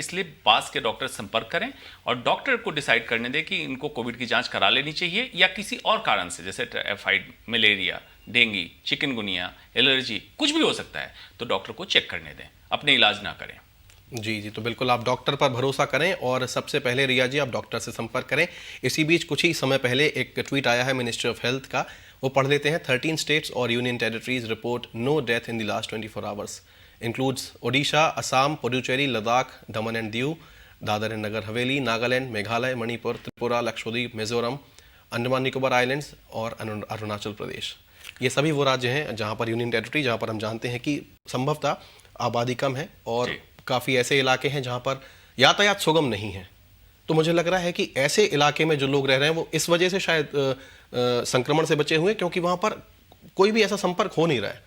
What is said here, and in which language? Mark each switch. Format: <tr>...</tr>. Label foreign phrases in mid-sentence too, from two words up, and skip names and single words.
<hi>इसलिए पास के डॉक्टर से संपर्क करें और डॉक्टर को डिसाइड करने दें कि इनको कोविड की जांच करा लेनी चाहिए या किसी और कारण से, जैसे टाइफाइड, मलेरिया, डेंगू, चिकनगुनिया, एलर्जी, कुछ भी हो सकता है, तो डॉक्टर को चेक करने दें, अपने इलाज ना करें। जी जी, तो बिल्कुल आप डॉक्टर पर भरोसा करें और सबसे पहले रिया जी आप डॉक्टर से संपर्क करें। इसी बीच कुछ ही समय पहले एक ट्वीट आया है</hi> <en>Ministry of Health</en> <hi>का, वो पढ़ लेते हैं।</hi> <en>13 States और Union Territories report no death in the last 24 hours includes Odisha, Assam, Puducherry, Ladakh, Daman and Diu, Dadar and Nagar Haveli, Nagaland, Meghalaya, Manipur, Tripura, Lakshadweep, Mizoram,</en> <hi>अंडमान निकोबार आइलैंड्स और अरुणाचल प्रदेश। ये सभी वो राज्य हैं जहाँ पर यूनियन टेरिटरी, जहाँ पर हम जानते हैं कि संभवतः आबादी कम है और काफ़ी ऐसे इलाके हैं जहाँ पर यातायात सुगम नहीं है। तो मुझे लग रहा है कि ऐसे इलाके में जो लोग रह रहे हैं वो इस वजह से शायद संक्रमण से बचे हुए, क्योंकि वहाँ पर कोई भी ऐसा संपर्क हो नहीं रहा है।</hi>